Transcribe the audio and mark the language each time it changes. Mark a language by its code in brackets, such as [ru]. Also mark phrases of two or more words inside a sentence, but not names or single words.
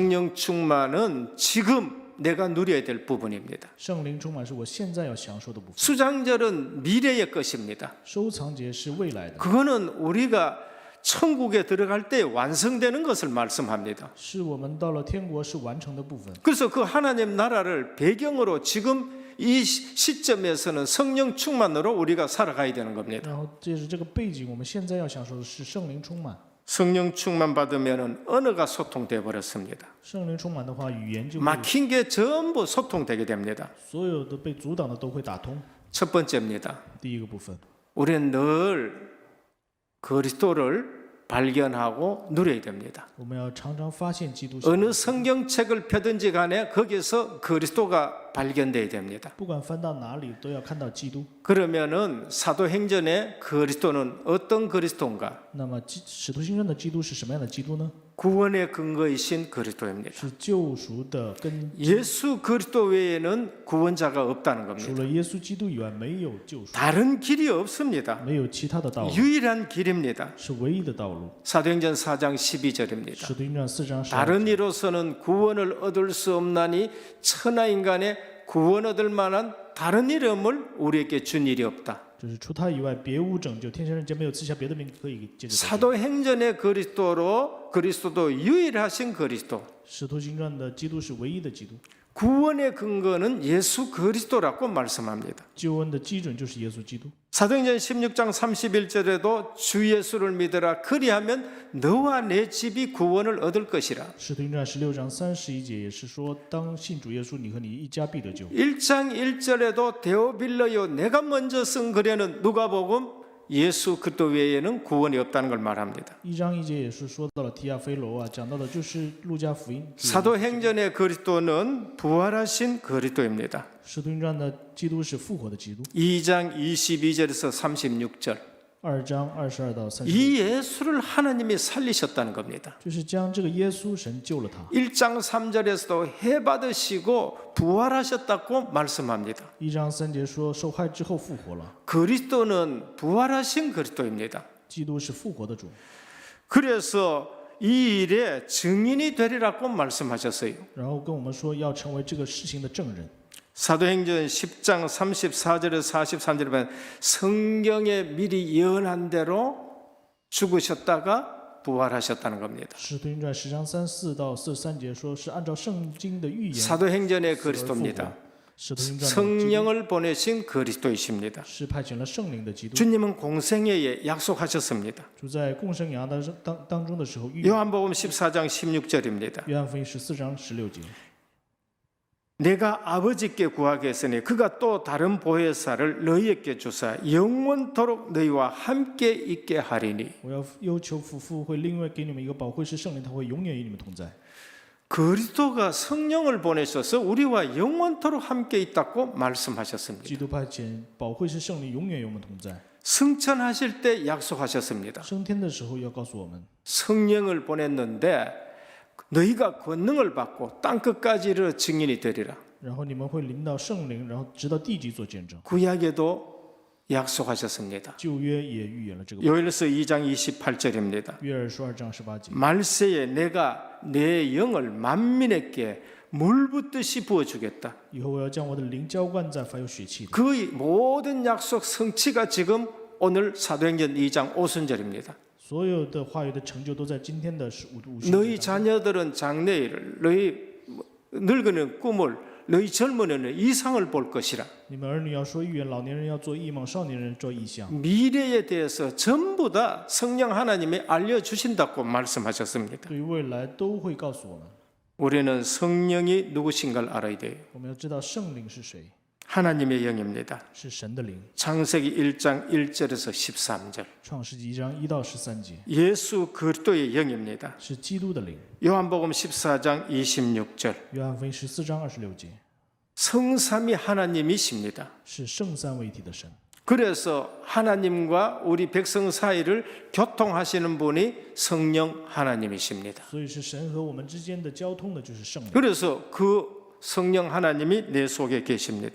[ko] 성령 충만은 지금 내가 누려야 될 부분입니다. [zh] 圣灵充满是我现在要享受的部分， [ko] 수장절은 미래의 것입니다. [zh] 收藏节是未来的， [ko] 그거는 우리가 천국에 들어갈 때 완성되는 것을 말씀합니다. [zh] 是我们到了天国是完成的部分。 [ko] 그래서 그 하나님 나라를 배경으로 지금 이 시점에서는 성령 충만으로 우리가 살아가야 되는 겁니다. [zh] 然后这是这个背景，我们现在要享受的是圣灵充满。 [ko] 성령 충만 받으면 언어가 소통돼 버렸습니다. [zh] 圣灵充满的话，语言就会 [ko] 막힌 게 전부 소통되게 됩니다. [zh] 所有的被阻挡的都会打通。 [ko] 첫 번째입니다. [zh] 第一个部分， [ko] 우리는 늘 그리스도를 발견하고 누려야 됩니다. [zh] 我们要常常发现基督。 [ko] 어느 성경책을 펴든지 간에 거기서 그리스도가 발견돼야 됩니다. [zh] 不管翻到哪里，都要看到基督。 [ko] 그러면은 사도행전의 그리스도는 어떤 그리스도인가? [zh] 那么使徒行传的基督是什么样的基督呢？ [ko] 구원의 근거이신 그리스도입니다. [zh] 是救赎的根， [ko] 예수 그리스도 외에는 구원자가 없다는 [zh] 除 [ko] 겁니다. [zh] 了耶稣基督以外，没有救赎， [ko] 다른 길이 없습니다. [zh] 没有其他的道路， [ko] 유일한 길입니다. [zh] 是唯一的道路。 [ko] 사도행전 4장 12절입니다. [zh] 使徒行传4章12 [ko] 다른 이로서는 구원을 얻을 수 없나니 천하 인간의 구원 얻을 만한 다른 이름을 우리에게 준 일이 없다. [zh] 就是除他以外，别无拯救。天下人间没有赐下别的名可以借着得救。 [ko] 사도행전의 그리스도도 유일하신 그리스도. [zh] 使徒行传的基督是唯一的基督， [ko] 구원의 근거는 예수 그리스도라고 말씀합니다. [zh] 救恩的基准就是耶稣基督。 [ko] 사도행전 16장 31절에도 주 예수를 믿으라 그리하면 너와 내 집이 구원을 얻을 것이라. [zh] 使徒行传16章31节也是说，当信主耶稣，你和你一家必得救。 [ko] 1장 1절에도 데오빌러요 내가 먼저 쓴 글에는 누가복음 예수 그리스도 외에는 구원이 없다는 걸 말합니다. [zh] 1 章1节也是说到了提亚非罗啊，讲到的就是路加福音。 [ko] 사도행전의 그리스도는 부활하신 그리스도입니다. [zh] 使徒行传的基督是复活的基督。 [ko] 2장 22절에서 36절 [zh] 2 章22到36， [ko] 이 예수를 하나님이 살리셨다는 겁니다. [zh] 就是将这个耶稣神救了他。 [ko] 1장 3절에서도 해 받으시고 부활하셨다고 말씀합니다. [zh] 1 章3节说受害之后复活了， [ko] 그리스도는 부활하신 그리스도입니다. [zh] 基督是复活的主。 [ko] 그래서 이 일의 증인이 되리라고 말씀하셨어요. [zh] 然后跟我们说要成为这个事情的证人。 [ko] 사도행전 10장 34절에서 43절에 보면 성경에 미리 예언한 대로 죽으셨다가 부활하셨다는 겁니다. [zh] 使徒行传10章34到43节说是按照圣经的预言 [ko] 사도행전의 [zh] 死而复活 [ko] 그리스도입니다. [zh] 使徒行传的基督 [ko] 성령을 보내신 그리스도이십니다. [zh] 是派遣了圣灵的基督。 [ko] 주님은 공생애에 약속하셨습니다. [zh] 主在共生涯当中的时候预言。 [ko] 요한복음 14장 16절입니다. [zh] 约翰福音14章16节， [ko] 내가 아버지께 구하겠으니 그가 또 다른 보혜사를 너희에게 주사 영원토록 너희와 함께 있게 하리니. [zh] 我要求父父会另外给你们一个保惠师圣灵，他会永远与你们同在。 [ko] 그리스도가 성령을 보내셔서 우리와 영원토록 함께 있다고 말씀하셨습니다. [zh] 基督派遣保惠师圣灵永远与我们同在。 [ko] 승천하실 때 약속하셨습니다. [zh] 升天的时候要告诉我们， [ko] 성령을 보냈는데 너희가 권능을 받고 땅 끝까지를 증인이 되리라. [zh] 然后你们会临到圣灵，然后直到地极做见证。 [ko] 구약에도 약속하셨습니다. [zh] 旧约也预言了这个。 [ko] 요엘서 2장 28절입니다. [zh] 约珥书2章18节， [ko] 말세에 내가 내 영을 만민에게 물 붓듯이 부어주겠다. [zh] 以后我要将我的灵浇灌在凡有血气的。 [ko] 그 모든 약속 성취가 지금 오늘 사도행전 2장 오순절입니다. [zh] 所有的话语的成就都在今天的五旬 [ko] 너희 [zh] 节当中。 [ko] 자녀들은 장래일을 너희 늙은이는 꿈을 너희 젊은이는 이상을 볼 것이라. [zh] 你们儿女要说预言，老年人要做异梦，少年人做异象。 [ko] 미래에 대해서 전부 다 성령 하나님이 알려주신다고 말씀하셨습니다. [zh] 对于未来都会告诉我们。 [ko] 우리는 성령이 누구신가를 알아야 돼요. [zh] 我们要知道圣灵是谁， [ko] 하나님의 영입니다. [zh] 是神的灵。 [ko] 창세기 1장 1절에서 13절. [zh] 创世纪1章1到13节， [ko] 예수 그리스도의 영입니다. [zh] 是基督的灵。 [ko] 요한복음 14장 26절. [zh] 约翰福音14章26节， [ko] 성삼위 하나님이십니다. [zh] 是圣三位一体的神。 [ko] 그래서 하나님과 우리 백성 사이를 교통하시는 분이 성령 하나님이십니다. [zh] 所以是神和我们之间的交通的，就是圣灵。 [ko] 그래서 그 성령 하나님이 내 속에 계십니다.